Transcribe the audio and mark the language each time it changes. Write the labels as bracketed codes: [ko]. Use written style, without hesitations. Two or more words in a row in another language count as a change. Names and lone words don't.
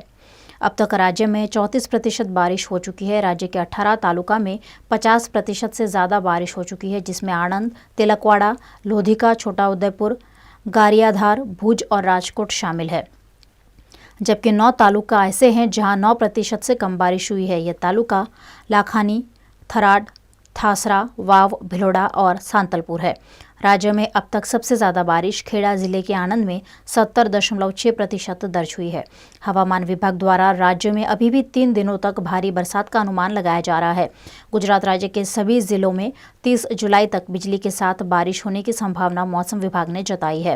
[hi] अब तक राज्य में 34% बारिश हो चुकी है। राज्य के 18 तालुका में 50% से ज़्यादा बारिश हो चुकी है, जिसमें आणंद, तिलकवाड़ा, लोधिका, छोटा उदयपुर, गारियाधार, भुज और राजकोट शामिल है। जबकि 9 तालुका ऐसे हैं जहां 9% से कम बारिश हुई है। ये तालुका लाखानी, थराड, थासरा, वाव, भिलोड़ा और सांतलपुर है। राज्य में अब तक सबसे ज़्यादा बारिश खेड़ा जिले के आणंद में 70.6% दर्ज हुई है। हवामान विभाग द्वारा राज्य में अभी भी 3 दिनों तक भारी बरसात का अनुमान लगाया जा रहा है। गुजरात राज्य के सभी जिलों में 30 जुलाई तक बिजली के साथ बारिश होने की संभावना मौसम विभाग ने जताई है।